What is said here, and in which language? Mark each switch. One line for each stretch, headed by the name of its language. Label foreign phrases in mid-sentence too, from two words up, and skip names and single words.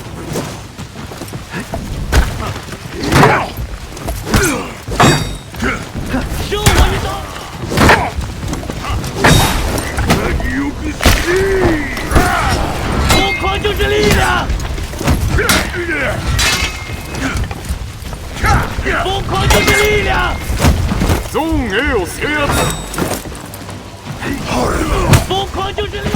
Chinese: 受我一刀。疯狂就是力量。疯狂就是力量。
Japanese: ゾーン A を制圧。
Chinese: 疯狂就是力量。